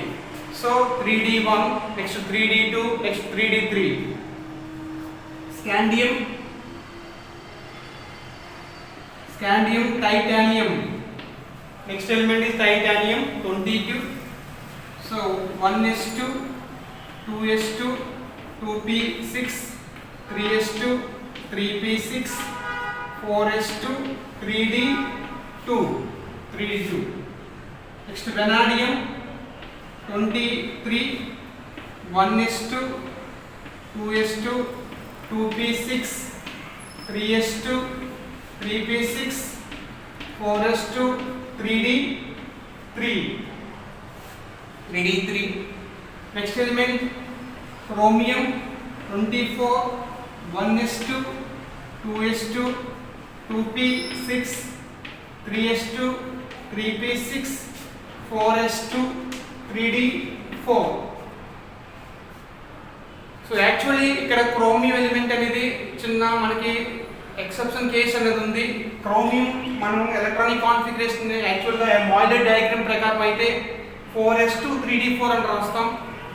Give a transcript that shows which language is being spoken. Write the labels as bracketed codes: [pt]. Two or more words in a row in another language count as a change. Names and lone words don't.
[en] So 3d1, next 3d2, next 3d3. Scandium, titanium. Next element is titanium 22. So 1s2, 2s2, 2p6, 3s2, 3p6, 4s2, 3d2. Next vanadium 23. 1s2, 2s2, 2p6, 3s2, 3p6, 4s2, 3d3. Next element chromium 24. 1s2, 2s2, 2p6, 3s2, 3p6, 4s2, 3d4. so actually [te] ఇక్కడ క్రోమియం ఎలిమెంట్ అనేది చిన్న మనకి [en] exception case [te] అనేది ఉంది. క్రోమియం మనం [en] electronic configuration actually Moeller diagram [te] ప్రకారం అయితే 4s2 3d4 అని రాస్తాం.